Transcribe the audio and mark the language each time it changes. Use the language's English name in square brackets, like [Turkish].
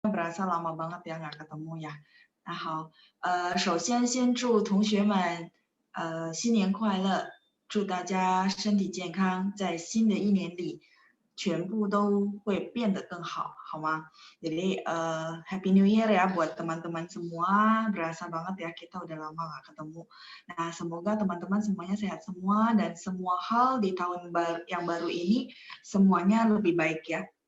[Indonesian] berasa lama banget ya nggak ketemu ya. [Chinese] Nah好，首先先祝同学们新年快乐，祝大家身体健康，在新的一年里全部都会变得更好，好吗？ [Indonesian] Jadi Happy New Year ya buat teman-teman semua. Berasa banget ya kita udah lama nggak ketemu. Nah semoga teman-teman semuanya sehat semua dan semua hal di tahun yang baru ini semuanya lebih baik ya.